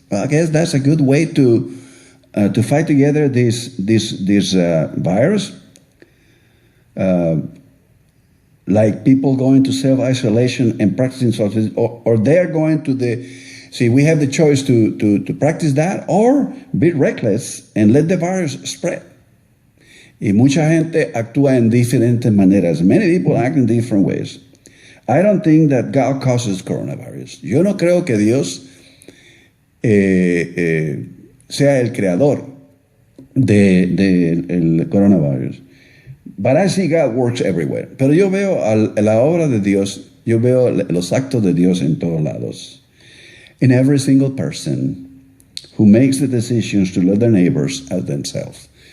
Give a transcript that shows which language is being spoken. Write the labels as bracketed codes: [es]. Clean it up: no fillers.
[en] I guess that's a good way to fight together this virus. Like people going to self-isolation and practicing social, or they're going to we have the choice to practice that or be reckless and let the virus spread. [es] Y mucha gente actúa en diferentes maneras. [en] Many people act in different ways. I don't think that God causes coronavirus. [es] Yo no creo que Dios sea el creador del coronavirus. [en] But I see God works everywhere. [es] Pero yo veo la obra de Dios, yo veo los actos de Dios en todos lados. [en] In every single person who makes the decisions to love their neighbors as themselves.